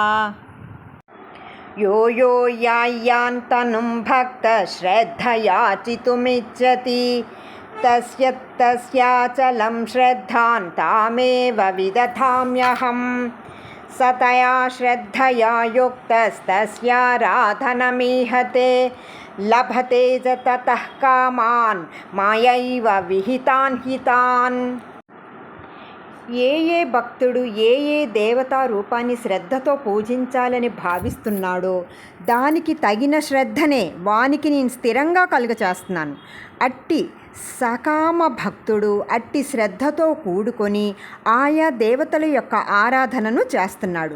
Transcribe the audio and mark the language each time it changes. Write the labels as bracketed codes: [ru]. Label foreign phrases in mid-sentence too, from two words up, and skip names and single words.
[sa] यो यो यायान्तनुं भक्तश्रद्धयार्चितुमिच्छति तस्याचलं श्रद्धां तामेव विदधाम्यहम्। सतया श्रद्धया युक्तस्तस्याराधनमीहते लभते च ततः कामान् मायैव विहितान् हितान्। [te] ఏ భక్తుడు ఏ దేవతా రూపాన్ని శ్రద్ధతో పూజించాలని భావిస్తున్నాడో దానికి తగిన శ్రద్ధనే వానికి నేను స్థిరంగా కలుగచేస్తున్నాను. అట్టి సకామ భక్తుడు అట్టి శ్రద్ధతో కూడుకొని ఆయా దేవతల యొక్క ఆరాధనను చేస్తున్నాడు.